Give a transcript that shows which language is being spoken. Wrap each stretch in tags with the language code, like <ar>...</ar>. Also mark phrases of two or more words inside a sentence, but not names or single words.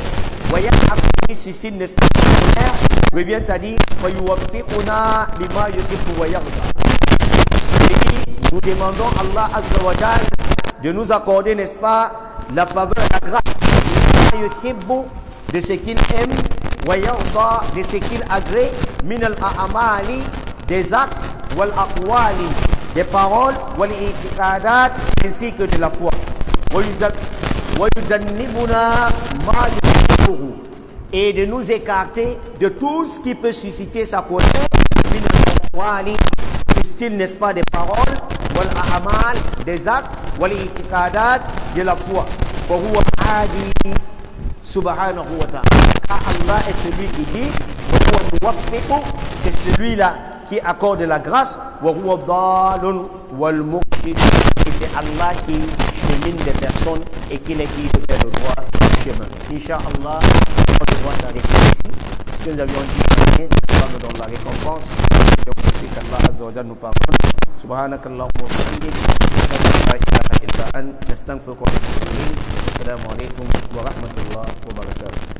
<fr>Voyez, après ceci, n'est-ce pas, revient à dire nous demandons à Allah</fr> <ar>عز وجل</ar> <fr>de nous accorder, n'est-ce pas, la faveur, la grâce de ce qu'il aime, de ce qu'il agrée,</fr> <ar>من الأعمال,</ar> <fr>des actes,</fr> <ar>والأقوال,</ar> <fr>des paroles,</fr> <ar>والاعتقادات,</ar> <fr>ainsi que de la foi. Et de nous écarter de tout ce qui peut susciter sa colère,</fr> <ar>من الأقوال,</ar> <fr>du style, n'est-ce pas, des paroles,</fr> <ar>والأعمال,</ar> <fr>des actes,</fr> <ar>والاعتقادات,</ar> <fr>de la foi.</fr> <ar>سبحانه وتعالى.</ar> <fr>Car Allah est celui qui dit, c'est celui-là qui accorde la grâce, et c'est Allah qui chemine des personnes et qui les guide vers le droit chemin. Inch'Allah, on devra s'arrêter ici. Ce que nous avions dit, Allah nous donne la récompense. Et on sait qu'Allah</fr> <ar>عز وجل</ar> <fr>nous pardonne.</fr> <ar>سبحانك اللهم وبحمدك لا إله إلا أنت نستغفرك ونتوب إليك. السلام عليكم ورحمة الله وبركاته.</ar>